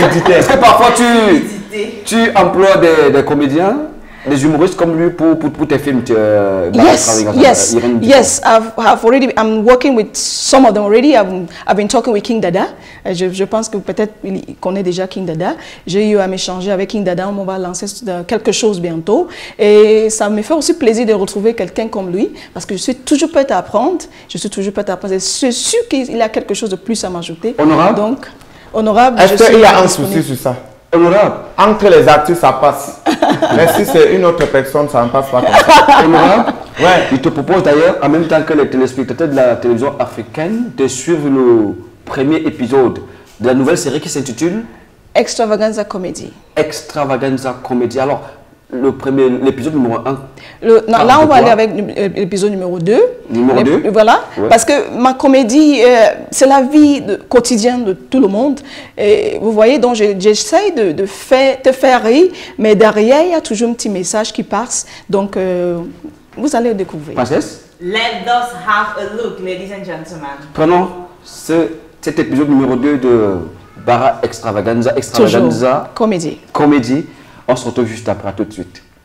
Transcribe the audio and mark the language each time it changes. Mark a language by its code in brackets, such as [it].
[fr] Est-ce que parfois tu emploies des comédiens, des humoristes comme lui pour tes films? [en] Yes. I'm working with some of them already. I've been talking with King Dada. [fr] Je pense que peut-être il connaît déjà King Dada. J'ai eu à m'échanger avec King Dada. On va lancer quelque chose bientôt. Et ça me fait aussi plaisir de retrouver quelqu'un comme lui parce que je suis toujours prête à apprendre. Je suis sûr qu'il a quelque chose de plus à m'ajouter. Honorable. Donc, honorable. Est-ce qu'il y a un souci sur ça? Honorable. Entre les artistes, ça passe. Mais si c'est une autre personne, ça ne passe pas comme ça. Honorable. Ouais. Il te propose d'ailleurs, en même temps que les téléspectateurs de la télévision africaine, de suivre le premier épisode de la nouvelle série qui s'intitule Extravaganza Comedy. Extravaganza Comedy. Alors, l'épisode numéro 1. Là, on va aller avec l'épisode numéro 2. Numéro 2. Voilà. Ouais. Parce que ma comédie, c'est la vie quotidienne de tout le monde. Et vous voyez, donc j'essaie de te faire rire, mais derrière, il y a toujours un petit message qui passe. Donc, vous allez le découvrir. Princesse? [en] Let us have a look, ladies and gentlemen. [fr] Prenons cet épisode numéro 2 de Bara Extravaganza. Extravaganza. Comédie. Comédie. On se retrouve juste après, à tout de suite.